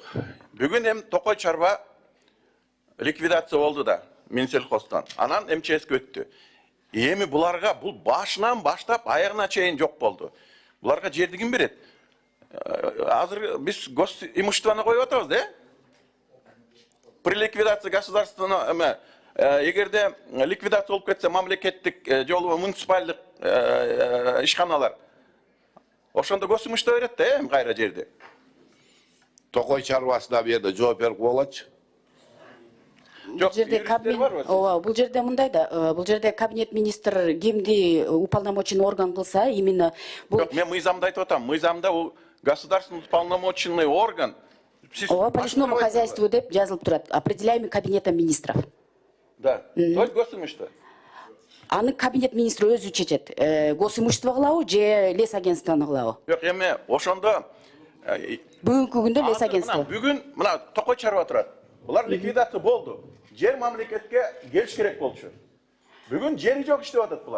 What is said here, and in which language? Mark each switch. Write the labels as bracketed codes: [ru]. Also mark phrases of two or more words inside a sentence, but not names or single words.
[ky] Бүгүн эми токой чарба ликвидация болду да Минсельхоздон. Анан МЧСке өттү. Эми буларга бул башынан баштап аягына чейин жок болду. Буларга жерди ким берет? Азыр биз госимуществоны коюп атабыз, да? [ru] При ликвидации государственного, [ky] эгерде ликвидация болуп кетсе мамлекеттик жолу муниципалдык ишканалар, ошондо госимущество берет да, эми кайра жерди. Токой чарбасына бу жерде жооп берип болочу. Бул жерде бул жерде мындай да, бул жерде кабинет министр кимди [ru] уполномоченный орган [ky] кылса, именно бул. Жок, мен мыйзамда айтып атам. Мыйзамда бул [ru] государственный уполномоченный орган. [ky] Ооба, [ru] по лесному хозяйству [ky] деп жазылып турат. [ru] Определяемый кабинетом министров. Да. То есть госимущество. [ky] Аны кабинет министри өзү чечет. Госимущество кылабы же лес агентствоны кылабы? Жок, эми ошондо Бүгүнкү күндө лес агентство. Бүгүн мына токой чарба турат. Булар ликвидация болду. Жер мамлекетке келиш керек болчу. Бүгүн жери жок иштеп атат булар.